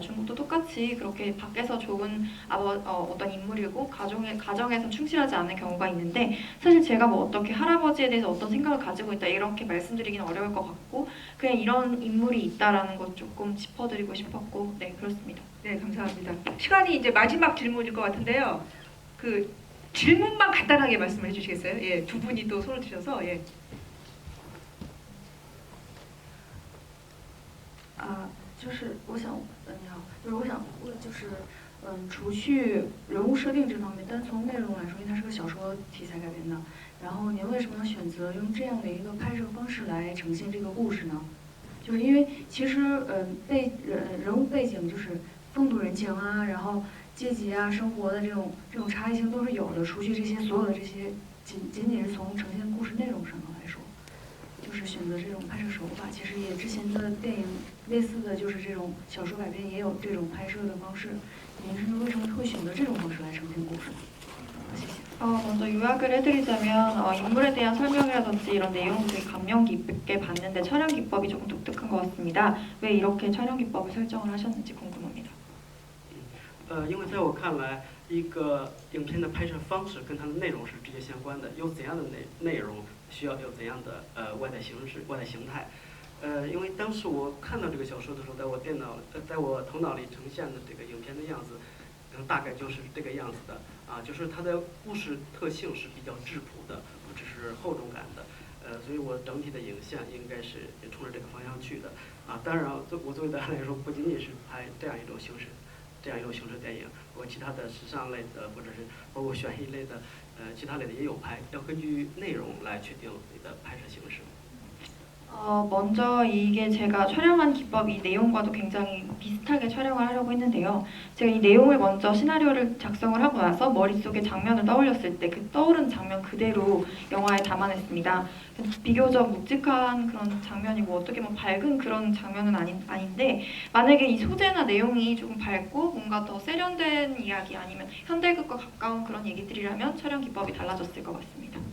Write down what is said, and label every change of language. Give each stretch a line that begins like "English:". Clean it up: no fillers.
Korean: 중국도 똑같이 그렇게 밖에서 좋은 어떤 인물이고 가정에서 충실하지 않은 경우가 있는데 사실 제가 뭐 어떻게 할아버지에 대해서 어떤 생각을 가지고 있다 이렇게 말씀드리기는 어려울 것 같고 그냥 이런 인물이 있다라는 것 조금 짚어드리고 싶었고 네 그렇습니다. 네, 감사합니다. 시간이 이제 마지막 질문일 것 같은데요. 그 질문만 간단하게 말씀해 주시겠어요? 예, 두 분이 또 손을 드셔서 예.
Chinese: 就是我想，你好，就是我想问，就是除去人物设定这方面，单从内容来说，因为它是个小说题材改编的，然后您为什么要选择用这样的一个拍摄方式来呈现这个故事呢？就是因为其实人物背景就是风土人情啊，然后阶级啊，生活的这种差异性都是有的，除去这些所有的这些，仅仅是从呈现故事内容上来说。就是选择这种拍摄手法，其实也之前的电影类似的就是这种小说改编也有这种拍摄的方式。您是为什么会选择这种方式来呈现故事？谢谢。
Korean: 먼저 요약을 해드리자면 인물에 대한 설명이라든지 이런 내용을 되게 감명 깊게 봤는데 촬영 기법이 조금 독특한 것 같습니다. 왜 이렇게 촬영 기법을 설정을 하셨는지 궁금합니다.
Chinese: 因为在我看来，一个影片的拍摄方式跟它的内容是直接相关的，有怎样的内容，需要有怎样的外在形式、外在形态。因为当时我看到这个小说的时候，在我头脑里呈现的这个影片的样子，大概就是这个样子的啊，就是它的故事特性是比较质朴的，不只是厚重感的。所以我整体的影像应该是冲着这个方向去的啊。当然，我作为导演来说，不仅仅是拍这样一种形式。这样一种形式电影，包括其他的时尚类的，或者是包括悬疑类的，其他类的也有拍，要根据内容来确定你的拍摄形式。
Korean: 먼저 이게 제가 촬영한 기법이 내용과도 굉장히 비슷하게 촬영을 하려고 했는데요. 제가 이 내용을 먼저 시나리오를 작성을 하고 나서 머릿속에 장면을 떠올렸을 때 그 떠오른 장면 그대로 영화에 담아냈습니다. 비교적 묵직한 그런 장면이고 어떻게 보면 밝은 그런 장면은 아닌데 만약에 이 소재나 내용이 조금 밝고 뭔가 더 세련된 이야기 아니면 현대극과 가까운 그런 얘기들이라면 촬영 기법이 달라졌을 것 같습니다.